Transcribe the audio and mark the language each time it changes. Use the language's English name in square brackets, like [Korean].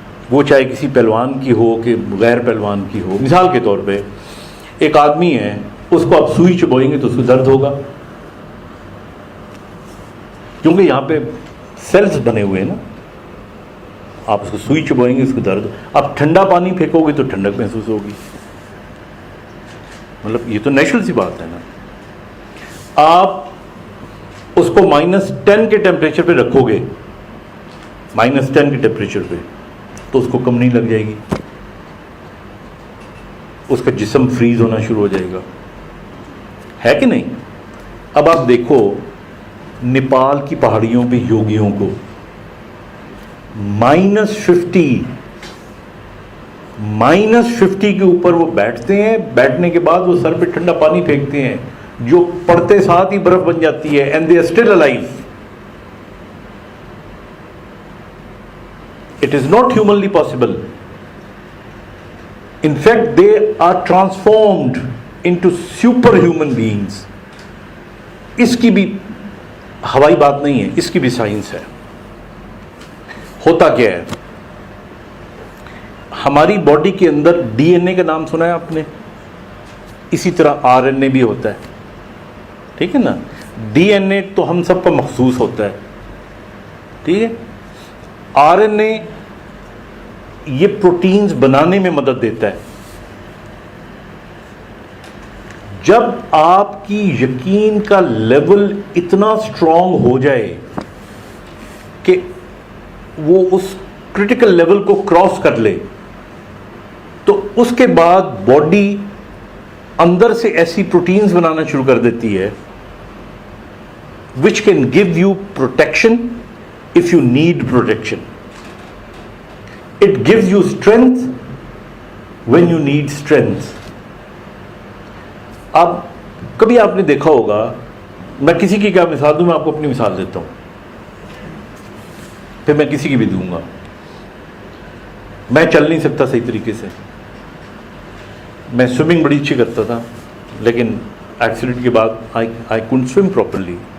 [Urdu] وہ چاہے کسی پہلوان کی ہو کہ غیر پہلوان کی ہو. مثال کے طور پہ ایک آدمی ہے, اس کو آپ سوئی چبوئیں گے تو اس کو درد ہوگا, کیونکہ یہاں پہ سیلز بنے ہوئے ہیں نا. آپ اس کو سوئی چبوئیں گے, اس کو درد. آپ ٹھنڈا پانی پھینکو گے تو ٹھنڈک محسوس ہوگی. مطلب یہ تو نیچرل سی بات ہے نا. آپ اس کو -10 کے ٹیمپریچر پہ رکھو گے, -10 کے ٹیمپریچر پہ, تو اس کو کم نہیں لگ جائے گی, اس کا جسم فریز ہونا شروع ہو جائے گا, ہے کہ نہیں؟ اب آپ دیکھو نیپال کی پہاڑیوں پہ یوگیوں کو -50 کے اوپر وہ بیٹھتے ہیں, بیٹھنے کے بعد وہ سر پہ ٹھنڈا پانی پھینکتے ہیں جو پڑتے ساتھ ہی برف بن جاتی ہے, and they are still alive. [English] It is not humanly possible. In fact, they are transformed into superhuman beings. [Urdu] اس کی بھی ہوائی بات نہیں ہے, اس کی بھی سائنس ہے. ہوتا کیا ہے, ہماری باڈی کے اندر ڈی این اے کا نام سنا ہے آپ نے, اسی طرح آر این اے بھی ہوتا ہے, ٹھیک ہے نا. ڈی این اے تو ہم سب پر مخصوص ہوتا ہے, ٹھیک ہے. آر این اے یہ پروٹینز بنانے میں مدد دیتا ہے. جب آپ کی یقین کا لیول اتنا اسٹرانگ ہو جائے کہ وہ اس کرٹیکل لیول کو کراس کر لے, تو اس کے بعد باڈی اندر سے ایسی پروٹینز بنانا شروع کر دیتی ہے [English] which can give you protection if you need protection. [Urdu] It gives you strength when you need strength. اب کبھی آپ نے دیکھا ہوگا, میں کسی کی کیا مثال دوں, میں آپ کو اپنی مثال دیتا ہوں, پھر میں کسی کی بھی دوں گا. میں چل نہیں سکتا صحیح طریقے سے, میں سوئمنگ بڑی اچھی کرتا تھا, لیکن ایکسیڈنٹ کے بعد [English] I couldn't swim properly.